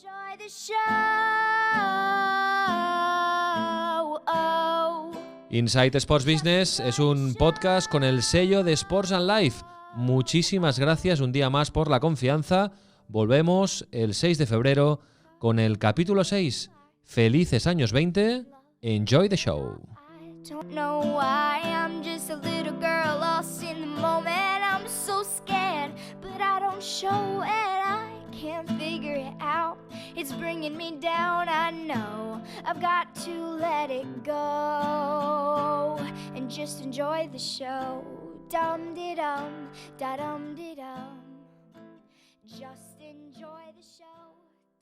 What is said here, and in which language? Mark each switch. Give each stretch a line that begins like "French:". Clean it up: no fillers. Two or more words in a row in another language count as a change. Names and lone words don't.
Spanish: Inside Sports Business es un podcast con el sello de Sports and Life. Muchísimas gracias un día más por la confianza. Volvemos el 6 de febrero con el capítulo 6. Felices años 20.
English: Enjoy the show. Don't know why, I'm just a little girl lost in the moment. I'm so scared, but I don't show it. I can't figure it out. It's bringing me down, I know. I've got to let it go and just enjoy the show. Dum-de-dum, da-dum-de-dum. Just enjoy the show.